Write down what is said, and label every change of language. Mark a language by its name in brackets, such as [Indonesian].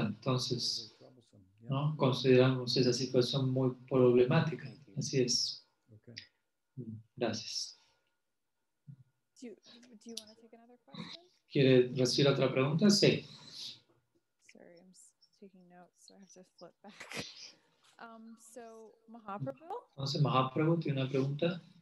[Spanish] Entonces, ¿no? Consideramos esa situación muy problemática. Así es. Gracias. [English] Do you want to take another question? [Spanish] ¿Quiere recibir otra pregunta? Sí. [English] Sorry, I'm taking notes, so I have to flip back. So Mahaprabhu, [Spanish] Entonces, Mahaprabhu tiene una pregunta.